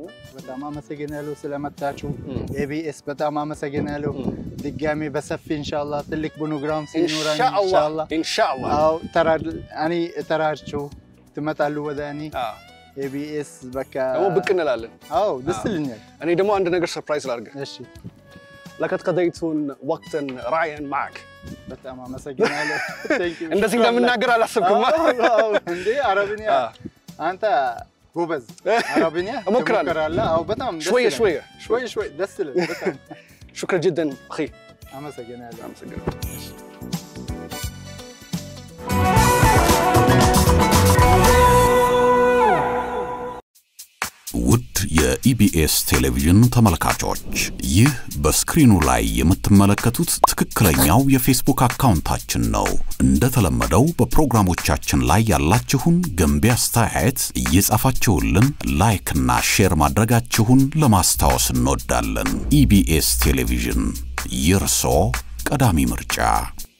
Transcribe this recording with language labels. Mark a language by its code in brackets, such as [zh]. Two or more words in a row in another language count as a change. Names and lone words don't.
[am] በጣም አመሰግናለሁ ስለመጣችሁ ኤቢኤስ በጣም አመሰግናለሁ ድጋሜ በሰፊ ኢንሻአላህ ትልቅ ፕሮግራም ሲኖረን ኢንሻአላህ አው ተራችሁ ትመጣሉ ወደ እኔ ኤቢኤስ በቃ ደግሞ ብቅ እንላለን አው ደስ ይለኛል እኔ ደግሞ አንድ ነገር ሰርፕራይዝ ላድርግ እሺ [ar] لقد قضيت وقتا رائعا معك [am] በጣም አመሰግናለሁ እንደዚህ እንደምናገር አላሰብኩም እንዴ አረብኛ አንተ ጎበዝ አረብኛ እሞክራለሁ አው በጣም [ar] شويه [am] ደስ ይላል በጣም [ar] شكرا جدا اخي [am] አመሰግናለሁ ውድ የኢቢኤስ ቴሌቪዥን ተመልካቾች ይህ በስክሪኑ ላይ የምትመለከቱት ትክክለኛው የፌስቡክ አካውንታችን ነው እንደተለመደው በፕሮግራሞቻችን ላይ ያላችሁን ገንቢ አስተያየት እየጻፋችሁልን ላይክ እና ሼር ማድረጋችሁን ለማስታወስ እንወዳለን ኢቢኤስ ቴሌቪዥን የርሶ ቀዳሚ ምርጫ